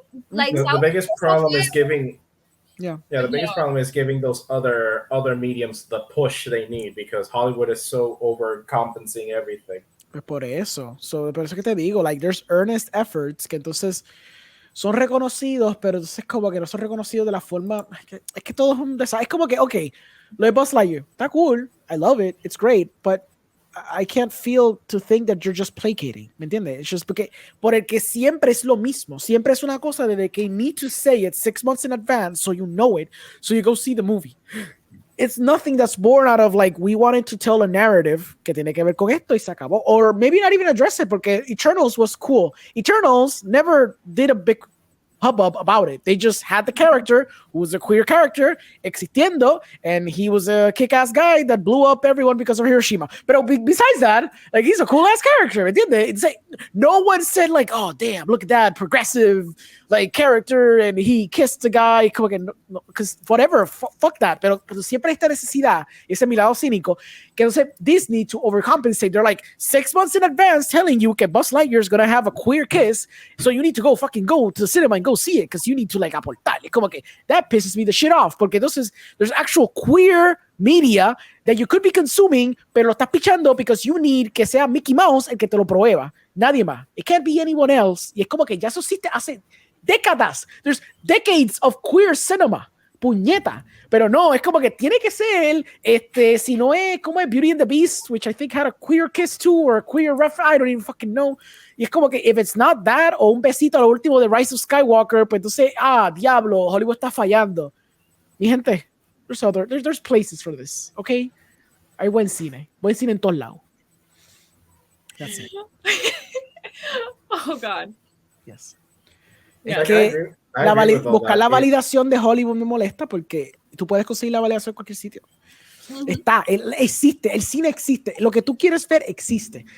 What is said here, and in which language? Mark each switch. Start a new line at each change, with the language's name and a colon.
English: The biggest problem is giving. The biggest Yeah. problem is giving those other mediums the push they need because Hollywood is so overcompensating everything.
Spanish: Pues por eso que te digo,
English: like there's earnest efforts
Spanish: que entonces son reconocidos, pero entonces como que no son reconocidos de la forma, es que todo es un desastre. Es como que, okay, lo de Buzz Lightyear, está cool,
English: I love it, it's great, but I can't feel to think that you're just placating,
Spanish: ¿me entiendes?
English: It's just
Spanish: porque, por el que siempre es lo mismo, siempre es una cosa de que
English: you need to say it 6 months in advance so you know it, so you go see the movie. It's nothing that's born out of like, we wanted to tell a narrative
Spanish: que tiene que ver con esto y se acabó.
English: Or maybe not even address it
Spanish: porque
English: Eternals was cool. Eternals never did a big hubbub about it. They just had the character who was a queer character
Spanish: existiendo,
English: and he was a kick-ass guy that blew up everyone because of Hiroshima. But besides that, like he's a cool-ass character. It's like no one said like, oh damn, look at that progressive like character and he kissed a guy. Because whatever, fuck that.
Spanish: Pero siempre esta necesidad, ese mi lado cínico, que entonces Disney
English: to overcompensate. They're like 6 months in advance telling you
Spanish: que
English: Buzz Lightyear is gonna have a queer kiss, so you need to go to the cinema and go see it because you need to like
Spanish: aportar.
English: It's
Spanish: como que
English: that that pisses me the shit off,
Spanish: porque entonces
English: there's actual queer media that you could be consuming,
Spanish: pero lo estás pichando
English: because you need
Spanish: que sea Mickey Mouse el que te lo prueba, nadie más.
English: It can't be anyone else.
Spanish: Y es como que ya eso existe hace décadas.
English: There's decades of queer cinema.
Spanish: Puñeta. Pero no, es como que tiene que ser, si no es, como es Beauty and the Beast,
English: which I think had a queer kiss too, or a queer I don't even fucking know.
Spanish: Y es como que,
English: if it's not that,
Spanish: o un besito a lo último de
English: Rise of Skywalker,
Spanish: pues entonces, diablo, Hollywood está fallando. Mi gente,
English: there's places for this, okay?
Spanish: Hay buen cine en todos lados.
English: That's it. Oh, God. Yes. Yeah.
Spanish: Es que buscar la validación de Hollywood me molesta porque tú puedes conseguir la validación en cualquier sitio. Existe, el cine existe, lo que tú quieres ver existe.